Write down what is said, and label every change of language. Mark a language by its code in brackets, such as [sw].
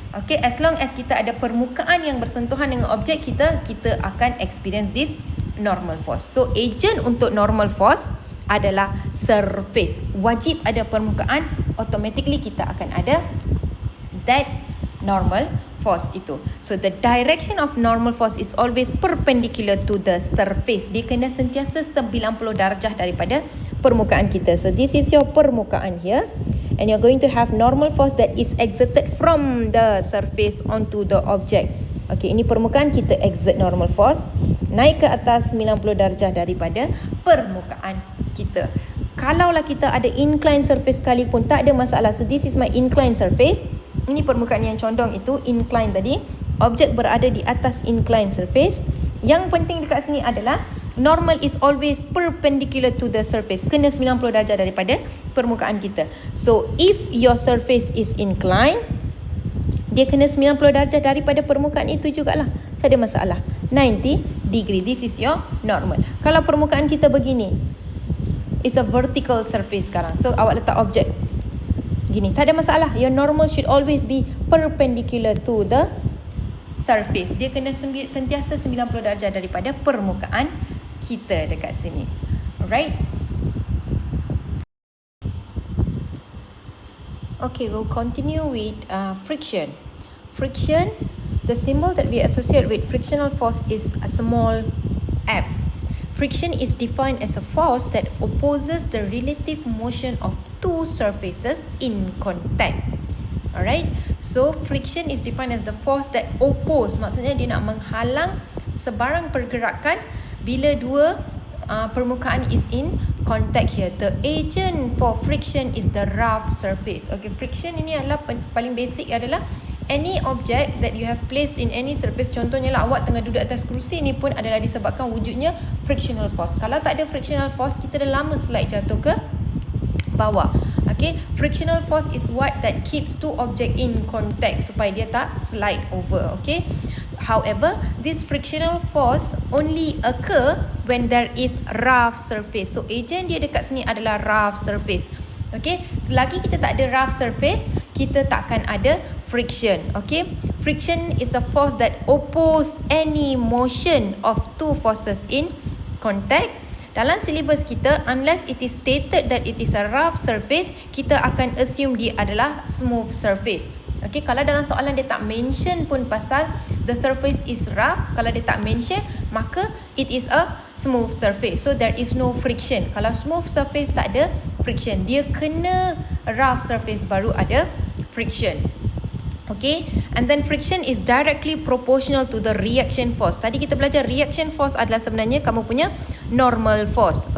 [ms] Okay, [en] as long as [ms] kita ada permukaan yang bersentuhan dengan objek kita, kita akan [en] experience this normal force. [ms] So agent untuk normal force adalah surface. Wajib ada permukaan automatically kita akan ada that normal force itu. [en] So the direction of normal force is always perpendicular to the surface. [ms] Dia kena sentiasa 90 darjah daripada permukaan kita. [en] So this is your permukaan here, and you're going to have normal force that is exerted from the surface onto the object. [ms] Okay, ini permukaan, kita exert normal force naik ke atas 90 darjah daripada permukaan kita. Kalaulah kita ada inclined surface sekalipun, tak ada masalah. [en] So this is my inclined surface. [ms] Ini permukaan yang condong itu, inclined tadi. Objek berada di atas inclined surface. [en] Yang penting dekat sini adalah normal is always perpendicular to the surface. [ms] Kena 90 darjah daripada permukaan kita. [en] So if your surface is inclined, [ms] dia kena 90 darjah daripada permukaan itu jugalah. Tak ada masalah. [en] 90 degree. This is your normal. [ms] Kalau permukaan kita begini, [en] it's a vertical surface sekarang. [ms] So awak letak objek gini, tak ada masalah. [en] Your normal should always be perpendicular to the surface. [ms] Dia kena sentiasa 90 darjah daripada permukaan kita dekat sini. [en] Alright? Okay, we'll continue with friction. Friction, the symbol that we associate with frictional force is a small f. Friction is defined as a force that opposes the relative motion of two surfaces in contact. Alright, so friction is defined as the force that oppose, [ms] maksudnya dia nak menghalang sebarang pergerakan bila dua permukaan [en] is in contact here. The agent for friction is the rough surface. Okay, friction [ms] ini adalah paling basic adalah [en] any object that you have placed in any surface. [ms] Contohnya lah, awak tengah duduk atas kerusi ni pun adalah disebabkan wujudnya frictional force. Kalau tak ada frictional force, kita dah lama slide jatuh ke bawah. [en] Okay, frictional force is what that keeps two object in contact [ms] supaya dia tak [en] slide over. Okay, however, this frictional force only occur when there is rough surface. [ms] So agent dia dekat sini adalah rough surface. Okay, selagi kita tak ada rough surface, kita takkan ada friction. [en] Okay, friction is a force that oppose any motion of two forces in contact. [ms] Dalam syllabus kita, [en] unless it is stated that it is a rough surface, kita akan assume dia adalah smooth surface. [ms] Okay, kalau dalam soalan dia tak mention pun pasal [en] the surface is rough, [ms] kalau dia tak mention, maka [en] it is a smooth surface. So there is no friction. [ms] Kalau smooth surface tak ada friction. Dia kena rough surface baru ada friction. [en] Okay, and then friction is directly proportional to the reaction force. [ms] Tadi kita belajar reaction force adalah sebenarnya kamu punya normal force.